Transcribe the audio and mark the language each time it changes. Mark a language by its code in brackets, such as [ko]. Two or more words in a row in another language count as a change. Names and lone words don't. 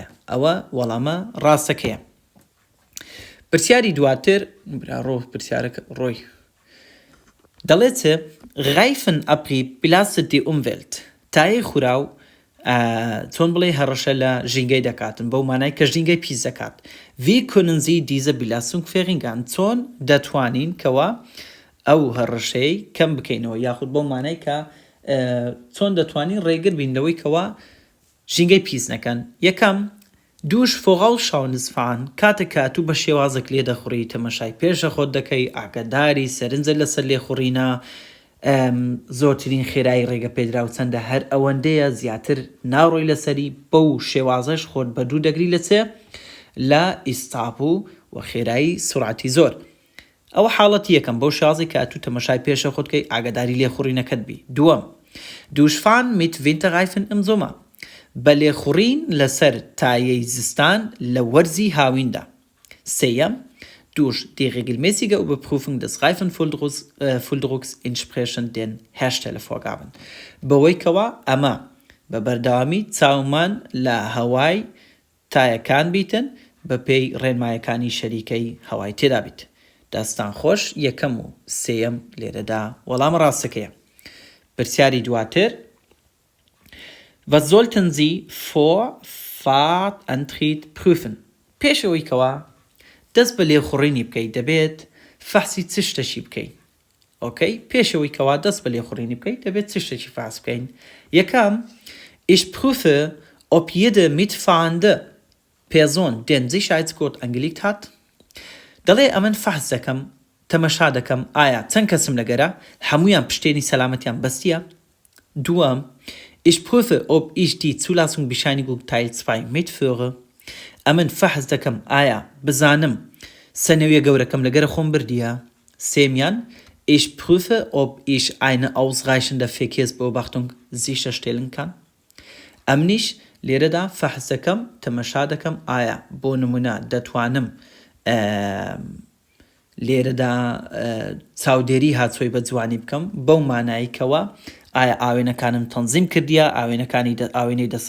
[ckb] ئەوە وەڵامە ڕاستەکەیە. پرسیاری دواتر ڕۆ پرسیارەکە ڕۆی دەڵێت [de] Reifen Abrieb belastet die Umwelt. [ckb] تایەی خوراو چۆن بڵێ هەڕەشە لە ژینگەی دەکاتن بەو مانای کە ژینگەی پیس دەکات. [de] Wie können Sie diese Belastung verringern? [ckb] چۆن دەتوانین کەوە ئەو هەڕەشەی کەم بکەینەوە یاخود بەو مانای کە چۆن دەتوانین ڕێگر بینەوەی کەوە ژینگەی پیس نەکەن. یەکەم دوش [de] vorausschauendes fahren [ckb] کاتێک کاتوو بە شێوازێک لێ دەخوڕی تەمەشای پێشە خۆت دەکەی ئاگاداری سەرنجە لەسەر لێخوڕینە زۆرترین خێرایی ڕێگە پێدرا و چەندە هەر ئەوەندەیە زیاتر ناڕۆی لەسەری بەو شێوازەش خۆت بەدوو دەگری لە چێ لە ئیستاپ و خێرایی سورعەتی زۆر. ئەوە حاڵەتی یەکەم بەو شازی کە ئەتوو تەمەشای پێشە خۆتکەی ئاگاداری لێخوڕینەکەت بی. دووەم دوشفان [de] mit Winterreifen im Sommer [ckb] بە لێخوڕین لەسەر تایەی زستان لە وەرزی هاویندا. [de] سێیەم durch die regelmäßige Überprüfung des Reifenfülldrucks entsprechend den Herstellervorgaben. [ckb] بەوەی کەوە ئەمە بە بەردەوامی چاومان لە هەوای تایەکان بیتن بە پێی ڕێنمایەکانی شەریکەی هەوای تێدا بیت. داستان خۆش یەکەم و سێیەم لێرەدا وەڵام ڕاستەکەیە. پرسیاری دواتر [de] Was sollten Sie vor Fahrt Antritt prüfen [ckb] پێشەوەی کەوا دەست بە لێخوڕینی بکەیت دەبێت فەحسی چ شتێکی بکەین ئۆکەی پێشەوەی کەوا دەست بە لێخوڕینی بکەیت دەبێت چ شتێکی فاس بکەین یەکەم [de] Ich prüfe ob jede mitfahrende Person den Sicherheitsgurt angelegt [ckb] hat دەڵێ ئەمن فەحس دەکەم تەمەشا دەکەم ئایا چەند کەسم لەگەرە هەمویان پشتێنی سەلامەتیان بەستیە دووەم [de] Ich prüfe ob ich die Zulassungsbescheinigung Teil 2 mitführe [ckb] ئەمن فەحس دەکەم ئایا بزانم سەنەویە گەورەکەم لەگەرە خۆم بردیە سێمیان [de] Ich prüfe ob ich eine ausreichende Verkehrsbeobachtung sicherstellen kann [ckb] ئەمنیش لێرەدا فەحس دەکەم تەمەشا دەکەم ئایا بۆ نمونە دەتوانم لێرەدا چاودێری هاتووی بە جوانی بکەم بەو مانایکەوە ئایا ئاوێنەکانم تەنزیم کردیە ئاوێنەی دەسە